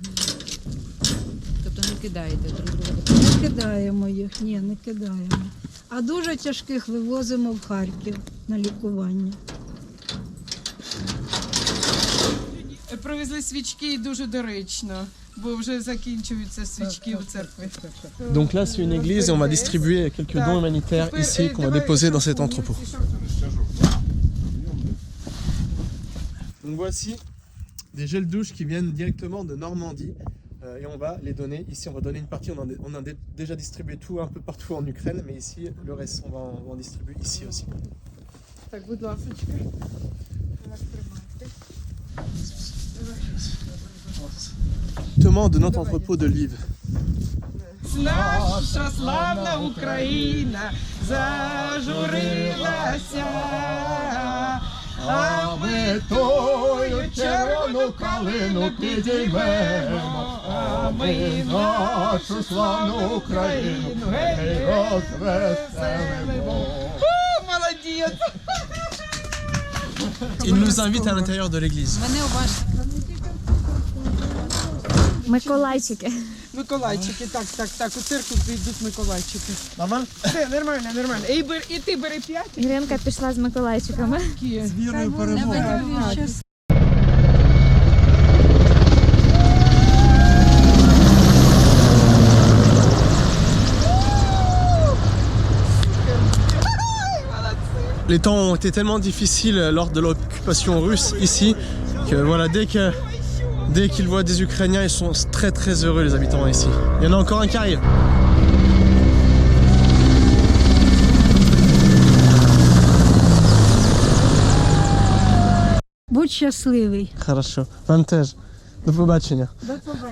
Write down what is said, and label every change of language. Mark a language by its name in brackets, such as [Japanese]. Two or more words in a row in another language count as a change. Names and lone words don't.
[Ukrainian] Тобто не кидаєте друг друга? Не кидаємо їх, ні, не кидаємо. А дуже тяжких вивозимо в Харків на лікування. Привезли свічки і дуже доречно, бо вже закінчуються свічки у церкві. [French] Donc là, c'est une église et on va distribuer quelques dons humanitaires ici qu'on va déposer dans cet entrepôt. Donc voici des gels douches qui viennent directement de Normandie et on va les donner ici. On va donner une partie. On a déjà distribué tout un peu partout en Ukraine, mais ici le reste on va en distribuer ici aussi. [Ukrainian] Так, будь ласка. [French] Directement de notre entrepôt de Lviv. [Ukrainian] Наша славна Україна зажурилася, а ми тою червону калину підіймемо, а ми нашу славну Україну гей розвеселимо. Молодець! [French] Il nous invite à l'intérieur de l'église. [Ukrainian] Мене уважно. Миколайчики. Миколайчики, так, у церкву прийдуть Миколайчики. Нормально? Все, нормально. І ти бери 5. Іринка пішла з Миколайчиками. З вірою перемоги. [French] Les temps ont été tellement difficiles lors de l'occupation russe ici que voilà, dès qu'ils voient des Ukrainiens, ils sont très très heureux les habitants ici. Il y en a encore un qui arrive. [Ukrainian] Будь щасливий. Хорошо. Вам теж. До побачення. До побачення.